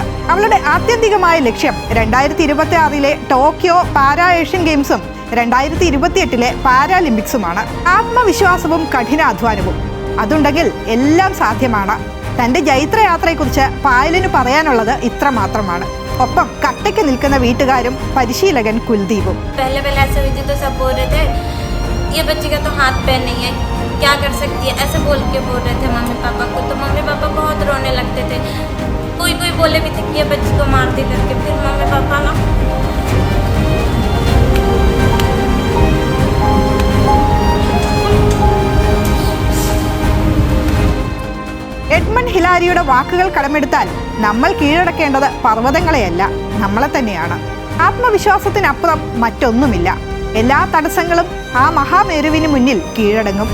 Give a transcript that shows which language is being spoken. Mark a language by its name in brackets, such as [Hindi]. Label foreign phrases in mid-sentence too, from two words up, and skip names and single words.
[Malayalam] അവളുടെ ആത്യന്തികമായ ലക്ഷ്യം 2026 ടോക്കിയോ പാരാ ഏഷ്യൻ ഗെയിംസും 2028 പാരാലിമ്പിക്സുമാണ്. ആത്മവിശ്വാസവും കഠിനാധ്വാനവും അതുണ്ടെങ്കിൽ എല്ലാം സാധ്യമാണ്. തന്റെ ജൈത്രയാത്രയെക്കുറിച്ച് പായലിന് പറയാനുള്ളത് ഇത്ര മാത്രമാണ്. ഒപ്പം കട്ടയ്ക്ക് നിൽക്കുന്ന വീട്ടുകാരും പരിശീലകൻ കുൽദീപും. [Hindi] ये बच्चे का तो हाथ पैर नहीं है, क्या कर सकती है, ऐसे बोल के बोल रहे थे मम्मी पापा को. तो मम्मी पापा बहुत रोने लगते थे. कोई बोले भी थे कि ये बच्ची को मारते करके. फिर मम्मी पापा ना [Malayalam] എഡ്മണ്ട് ഹിലാരിയുടെ വാക്കുകൾ കടമെടുത്താൽ നമ്മൾ കീഴടക്കേണ്ടത് പർവ്വതങ്ങളെയല്ല, നമ്മളെ തന്നെയാണ്. ആത്മവിശ്വാസത്തിനപ്പുറം മറ്റൊന്നുമില്ല. എല്ലാ തടസ്സങ്ങളും ആ മഹാമേരുവിന് മുന്നിൽ കീഴടങ്ങും.